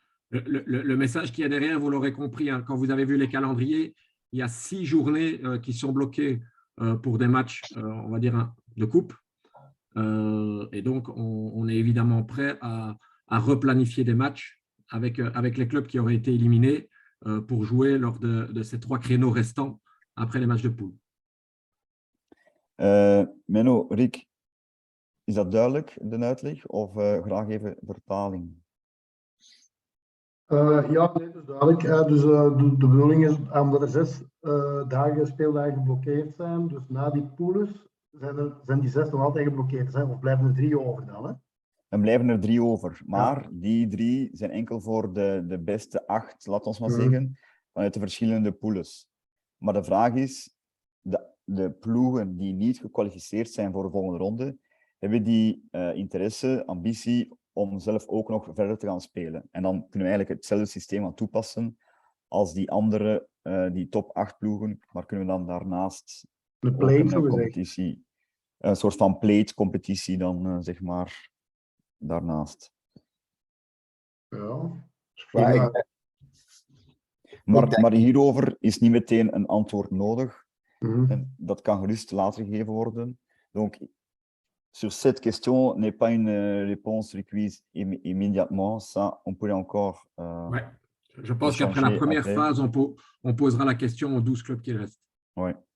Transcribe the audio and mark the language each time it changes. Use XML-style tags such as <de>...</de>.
<fr>Le message qu'il y a derrière, vous l'aurez compris, hein, quand vous avez vu les calendriers, il y a 6 journées qui sont bloquées pour des matchs, on va dire, de coupe. Et donc, on est évidemment prêt à replanifier des matchs avec les clubs qui auraient été éliminés pour jouer lors de ces 3 créneaux restants après les matchs de poule.</fr> <nl>Menno, Rick, is dat duidelijk, de uitleg? Of graag even vertaling? Ja, nee, dat is duidelijk. De bedoeling is omdat er 6 speeldagen geblokkeerd zijn. Dus na die poules zijn die 6 nog altijd geblokkeerd. Of blijven er 3 over dan? Hè? Dan blijven er 3 over. Maar die 3 zijn enkel voor de beste 8, laat ons maar zeggen, vanuit de verschillende poules. Maar de vraag is, de ploegen die niet gekwalificeerd zijn voor de volgende ronde, hebben die interesse, ambitie om zelf ook nog verder te gaan spelen. En dan kunnen we eigenlijk hetzelfde systeem aan toepassen als die andere, die top 8 ploegen, maar kunnen we dan daarnaast de play, een competitie, een soort van plate-competitie dan, zeg maar, daarnaast. Ja. Maar hierover is niet meteen een antwoord nodig. En dat kan gerust later gegeven worden.</nl> <fr>Donc, sur cette question n'est pas une réponse requise immédiatement. Ça, on pourrait encore. Ouais. Je pense qu'après la première phase, on posera la question aux 12 clubs qui restent. Ouais.</fr>